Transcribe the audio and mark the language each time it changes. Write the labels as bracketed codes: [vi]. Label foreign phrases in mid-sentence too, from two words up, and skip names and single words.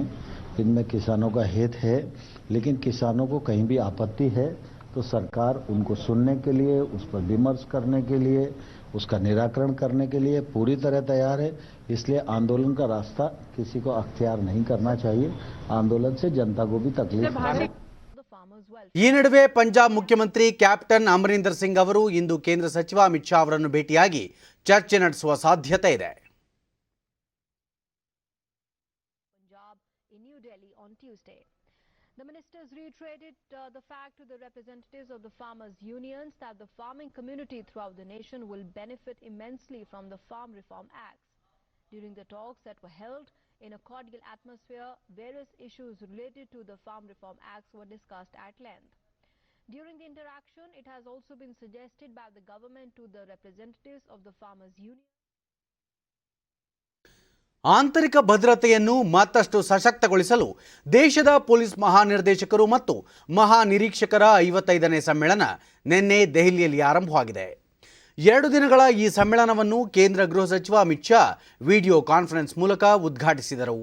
[hi] इनमें किसानों का हित है, लेकिन किसानों को कहीं भी आपत्ति है तो सरकार उनको सुनने के लिए, उस पर विमर्श करने के लिए, उसका निराकरण करने के लिए पूरी तरह तैयार है. इसलिए आंदोलन का रास्ता किसी को अख्तियार नहीं करना चाहिए. आंदोलन से जनता को भी तकलीफ है. [kn] ಈ ನಡುವೆ ಪಂಜಾಬ್ ಮುಖ್ಯಮಂತ್ರಿ ಕ್ಯಾಪ್ಟನ್ ಅಮರಿಂದರ್ ಸಿಂಗ್ ಅವರು ಇಂದು ಕೇಂದ್ರ ಸಚಿವ ಅಮಿತ್ ಶಾ ಅವರನ್ನು ಭೇಟಿಯಾಗಿ ಚರ್ಚೆ ನಡೆಸುವ ಸಾಧ್ಯತೆ ಇದೆ. [en] On Tuesday, the ministers reiterated the fact to the representatives of the farmers' unions that the farming community throughout the nation will benefit immensely from the Farm Reform Acts. During the talks that were held in a cordial atmosphere, various issues related to the Farm Reform Acts were discussed at length. During the interaction, it has also been suggested by the government to the representatives of the farmers' union. [kn] ಆಂತರಿಕ ಭದ್ರತೆಯನ್ನು ಮತ್ತಷ್ಟು ಸಶಕ್ತಗೊಳಿಸಲು ದೇಶದ ಪೊಲೀಸ್ ಮಹಾನಿರ್ದೇಶಕರು ಮತ್ತು ಮಹಾನಿರೀಕ್ಷಕರ 55ನೇ ಸಮ್ಮೇಳನ ನಿನ್ನೆ ದೆಹಲಿಯಲ್ಲಿ ಆರಂಭವಾಗಿದೆ. 2 ದಿನಗಳ ಈ ಸಮ್ಮೇಳನವನ್ನು ಕೇಂದ್ರ ಗೃಹ ಸಚಿವ ಅಮಿತ್ ಶಾ [en] video conference [kn] ಮೂಲಕ ಉದ್ಘಾಟಿಸಿದರು.